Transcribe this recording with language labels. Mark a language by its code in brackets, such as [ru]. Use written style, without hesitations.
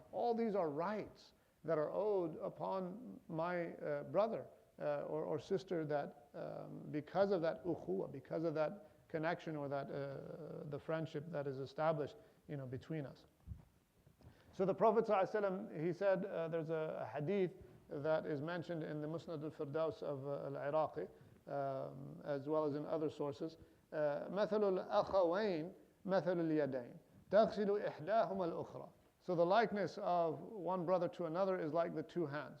[en] All these are rights that are owed upon my brother or sister, that because of that ukhuwah, because of that connection, or that the friendship that is established between us. So the Prophet ﷺ, he said, there's a hadith that is mentioned in the Musnad al-Firdaus of al-Iraqi, as well as in other sources. [ar] مثل الأخوين مثل اليدين تغسل إحداهما الأخرى. [en] So the likeness of one brother to another is like the two hands.